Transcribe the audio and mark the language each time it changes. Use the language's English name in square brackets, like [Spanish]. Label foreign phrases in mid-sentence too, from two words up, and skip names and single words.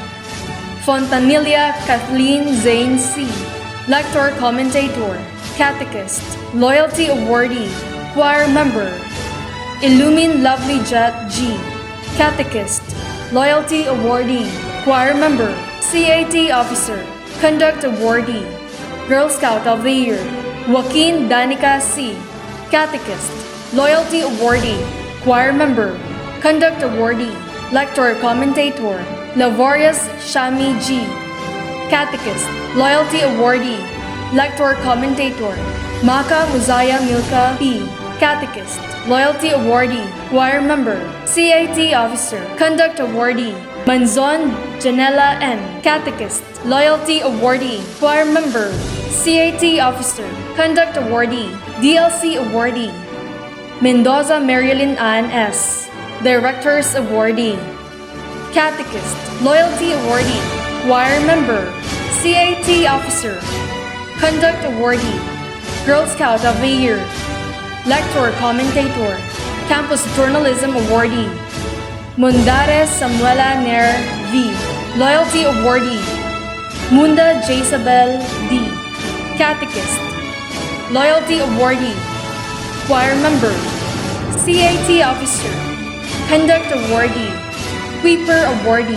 [English] Fontanilla Kathleen Zane C., Lector Commentator, Catechist, Loyalty Awardee, Choir Member, Illumin Lovely Jet G., Catechist, Loyalty Awardee, Choir Member, CAT Officer, Conduct Awardee, Girl Scout of the Year, Joaquin Danica C., Catechist, Loyalty Awardee, Choir Member, Conduct Awardee, Lector Commentator, Lavorius Shami G. Catechist, Loyalty Awardee, Lector Commentator. Maka Muzaya Milka P. Catechist, Loyalty Awardee, Choir Member, CAT Officer, Conduct Awardee. Manzon Janela N. Catechist, Loyalty Awardee, Choir Member, CAT Officer, Conduct Awardee, DLC Awardee. Mendoza Marilyn Ann S. Directors Awardee. Catechist, Loyalty Awardee, Choir Member, CAT Officer, Conduct Awardee, Girl Scout of the Year, Lector Commentator, Campus Journalism Awardee. Mundares Samuela Nair V. Loyalty Awardee. Munda Jezabel D. Catechist, Loyalty Awardee, Choir Member, CAT Officer, Conduct Awardee, Weeper Awardee.